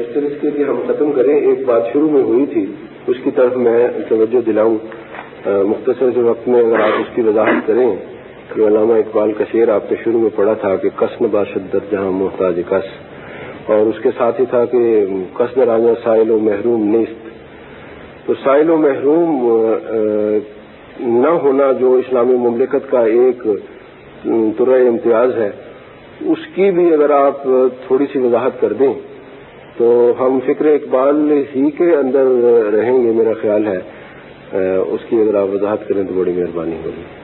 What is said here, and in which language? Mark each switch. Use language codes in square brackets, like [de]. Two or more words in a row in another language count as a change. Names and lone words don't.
[ur] اس کے لیے ہم ختم کریں. ایک بات شروع میں ہوئی تھی اس کی طرف میں توجہ دلاؤں مختصر سے وقت میں، اگر آپ اس کی وضاحت کریں کہ علامہ اقبال کا شعر آپ نے شروع میں پڑھا تھا کہ [fa] کس نباشدت جہاں محتاج کس، [ur] اور اس کے ساتھ ہی تھا کہ [fa] کس نرانا سائل و محروم نیست. [ur] تو سائل و محروم نہ ہونا جو اسلامی مملکت کا ایک طرح امتیاز ہے، اس کی بھی اگر آپ تھوڑی سی وضاحت کر دیں تو ہم فکر اقبال ہی کے اندر رہیں گے، میرا خیال ہے اس کی اگر آپ وضاحت کریں تو بڑی مہربانی ہوگی۔